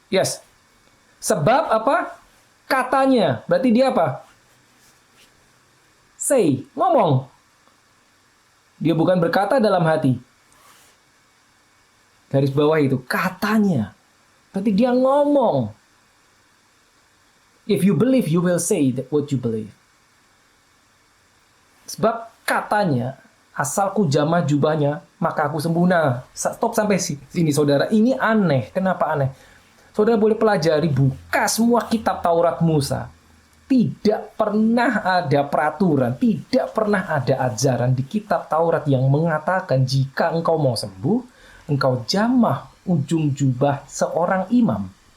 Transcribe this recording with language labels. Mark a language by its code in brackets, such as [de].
[id] Yes. Sebab apa? Katanya. Berarti dia apa? Say, ngomong. Dia bukan berkata dalam hati. Garis bawah itu, katanya. Berarti dia ngomong. [en] If you believe, you will say that what you believe. [id] Sebab katanya, asal ku jamah jubahnya, maka aku sembuh. Nah, stop sampai sini, saudara. Ini aneh. Kenapa aneh? Saudara boleh pelajari, buka semua kitab Taurat Musa. Tidak pernah ada peraturan, tidak pernah ada ajaran di kitab Taurat yang mengatakan jika engkau mau sembuh, engkau jamah ujung jubah seorang imam.